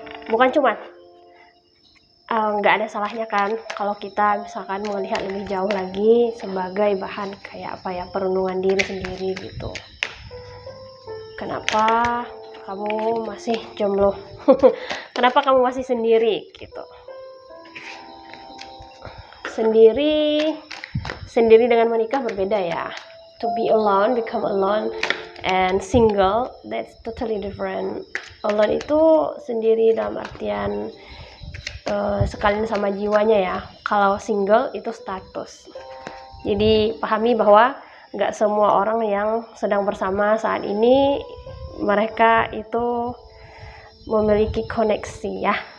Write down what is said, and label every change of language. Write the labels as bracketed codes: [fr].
[id] Bukan cuman nggak ada salahnya kan kalau kita misalkan melihat lebih jauh lagi sebagai bahan kayak apa ya, perenungan diri sendiri gitu. Kenapa kamu masih jomblo? Kenapa kamu masih sendiri gitu? Sendiri dengan menikah berbeda ya. [en] To be alone, become alone, and single, that's totally different. [id] Alone itu sendiri dalam artian sekalian sama jiwanya ya. Kalau single itu status. Jadi pahami bahwa nggak semua orang yang sedang bersama saat ini mereka itu memiliki koneksi ya.